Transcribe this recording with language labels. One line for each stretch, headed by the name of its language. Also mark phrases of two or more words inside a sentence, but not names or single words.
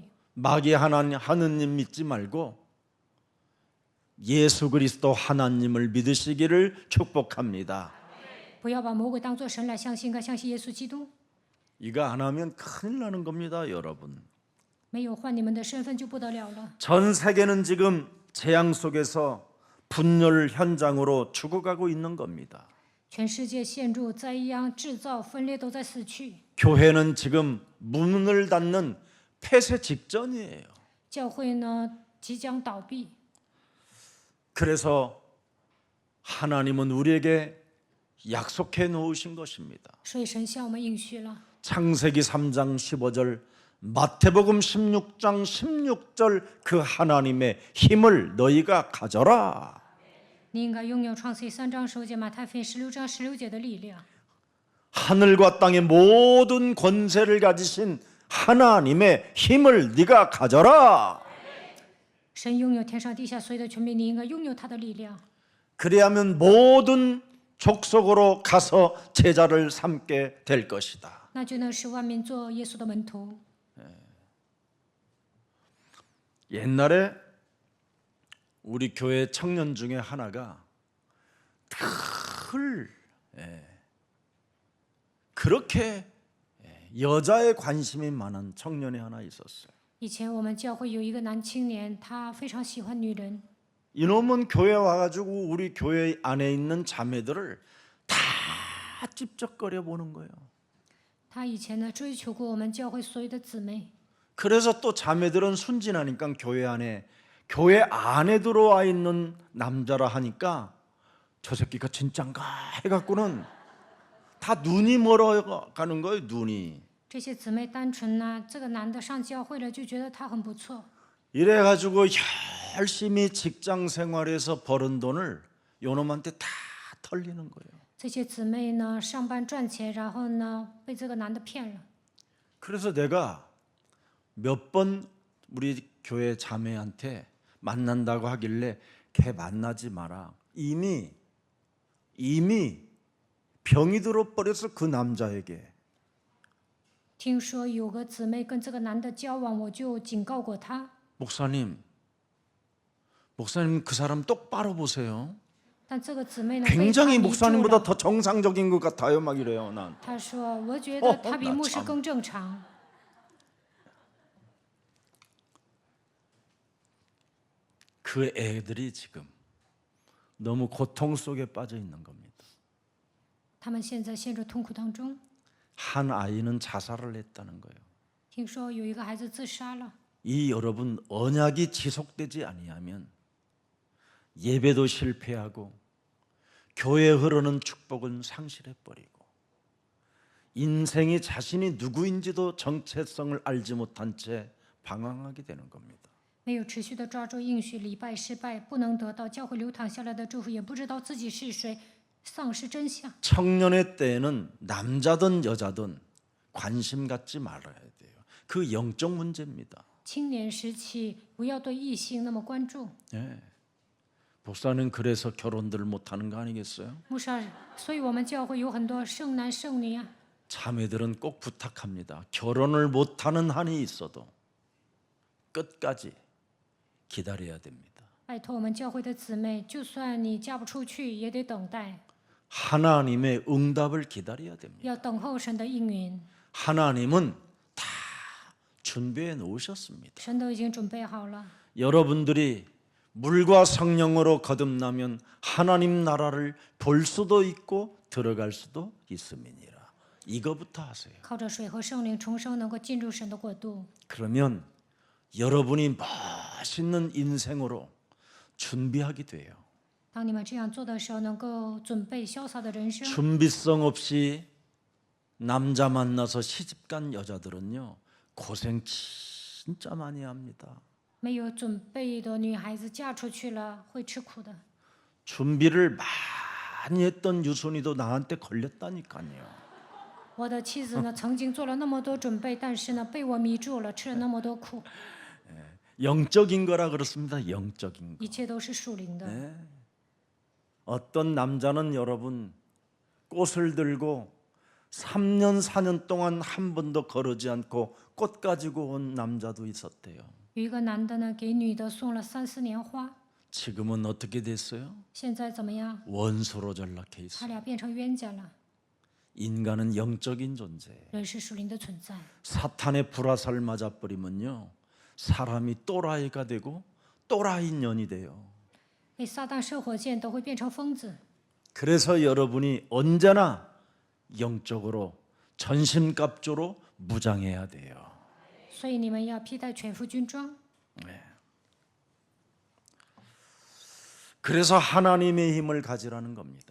Korean: 마귀 하느님 믿지 말고 예수 그리스도 하나님을 믿으시기를 축복합니다.
Chinese: 不要把魔鬼当作神来相信，该相信耶稣基督。
Korean: 이거 안 하면 큰일 나는 겁니다, 여러분.
Chinese: 没有换你们的身份就不得了了。
Korean: 전 세계는 지금 재앙 속에서 분열 현장으로 죽어가고 있는 겁니다.
Chinese: 全世界陷入灾殃、制造分裂，都在死去。
Korean: 교회는 지금 문을 닫는 폐쇄 직전이에요.
Chinese: 教会呢即将倒闭，
Korean: 그래서 하나님은 우리에게 약속해 놓으신 것입니다.
Chinese: 所以神向我们应许了。
Korean: 창세기 3장 15절, 마태복음 16장 16절 그 하나님의 힘을 너희가 가져라.
Chinese: 你应该拥有创世记3章15节、马太福音16章16节的力量。
Korean: 하늘과 땅의 모든 권세를 가지신 하나님의 힘을 네가 가져라.
Chinese: 神拥有天上地下所有的权柄，你应该拥有他的力量。
Korean: 그래야면 모든 족속으로 가서 제자를 삼게 될 것이다.
Chinese: 那就能使万民做耶稣的门徒。
Korean: 옛날에 우리 교회 청년 중에 하나가 늘 그렇게 여자에 관심이 많은 청년이 하나 있었어요.
Chinese: 以前我们教会有一个男青年，他非常喜欢女人。
Korean: 이놈은 교회 와가지고 우리 교회 안에 있는 자매들을 다 찝쩍거려 보는 거예요.
Chinese: 他以前呢追求过我们教会所有的姊妹，
Korean: 그래서 또 자매들은 순진하니까 교회 안에 들어와 있는 남자라 하니까 저 새끼가 진짠가 해갖고는 다 눈이 멀어가는 거예요. 눈이.
Chinese: 这些姊妹单纯呢，这个男的上教会了，就觉得他很不错，
Korean: 이래가지고 열심히 직장 생활에서 벌은 돈을 요놈한테 다 털리는 거예요.
Chinese: 这些姊妹呢上班赚钱，然后呢被这个男的骗了。
Korean: 그래서 내가 몇 번 우리 교회 자매한테 만난다고 하길래 걔 만나지 마라. 이미 병이 들어버려서 그 남자에게.
Chinese: 听说有个姊妹跟这个男的交往，我就警告过他。
Korean: 목사님 그 사람 똑바로 보세요.
Chinese: 但这个姊妹呢，被他
Korean: 굉장히
Chinese: 迷住
Korean: 목사님보다
Chinese: 了。
Korean: 더 정상적인 것 같아요. 막 이래요. 난.
Chinese: 他说：“我觉得他比牧师那更正常。
Korean: 그 애들이 지금 너무 고통 속에 빠져 있는 겁니다.
Chinese: 他们现在陷入痛苦当中。
Korean: 한 아이는 자살을 했다는 거예요.
Chinese: 听说有一个孩子自杀了。
Korean: 이 여러분 언약이 지속되지 아니하면 예배도 실패하고 교회에 흐르는 축복은 상실해 버리고 인생이 자신이 누구인지도 정체성을 알지 못한 채 방황하게 되는 겁니다.
Chinese: 没有持续的抓住应许，礼拜失败，不能得到教会流淌下来的祝福，也不知道自己是谁，丧失真相。
Korean: 청년의 때에는 남자든 여자든 관심 갖지 말아야 돼요. 그 영적 문제입니다.
Chinese: 青年时期不要对异性那么关注。
Korean: 예. 목사는 그래서 결혼들 못하는 거 아니겠어요?
Chinese: 牧师，所以我们教会有很多剩男剩女啊。
Korean: 자매들은 꼭 부탁합니다. 결혼을 못하는 한이 있어도 끝까지 기다려야 됩니다.
Chinese: 拜托我们教会的姊妹，就算你嫁不出去，也得等待，
Korean: 하나님의 응답을 기다려야 됩니다.
Chinese: 要等候神的应允。
Korean: 하나님은 다 준비해 놓으셨습니다.
Chinese: 神都已经准备好了。
Korean: 여러분들이 물과 성령으로 거듭나면 하나님 나라를 볼 수도 있고 들어갈 수도 있음이니라. 이거부터 하세요.
Chinese: 靠着水和圣灵重生，能够进入神的国度。
Korean: 그러면 여러분이 멋있는 인생으로 준비하게 돼요.
Chinese: 当你们这样做的时候，能够准备潇洒的人生。
Korean: 준비성 없이 남자 만나서 시집간 여자들은요 고생 진짜 많이 합니다.
Chinese: 没有准备的女孩子嫁出去了，会吃苦的。
Korean: 준비를 많이 했던 유순이도 나한테 걸렸다니까요.
Chinese: 我的妻子呢，曾经做了那么多准备，但是呢，被我迷住了，吃了那么多苦。
Korean: 영적인 거라 그렇습니다. 영적인 거.
Chinese: 一切都是属灵的。
Korean: 어떤 남자는 여러분 꽃을 들고 3년 4년 동안 한 번도 거르지 않고 꽃 가지고 온 남자도 있었대요.
Chinese: 有一个男的呢，给女的送了3、4年花，
Korean: 지금은 어떻게 됐어요?
Chinese: 现在怎么样？
Korean: 원수로 전락해
Chinese: 他
Korean: 있어요.
Chinese: 俩变成冤家了。
Korean: 인간은 영적인 존재예요.
Chinese: 人是属灵的存在，
Korean: 사탄의 불화살 맞아버리면요 사람이 또라이가 되고 또라이 년이 돼요.
Chinese: 被撒旦射火箭都会变成疯子。
Korean: 그래서 여러분이 언제나 영적으로 전신갑주로 무장해야 돼요.
Chinese: 所以你们要披戴全副军装。
Korean: 그래서 하나님의 힘을 가지라는 겁니다.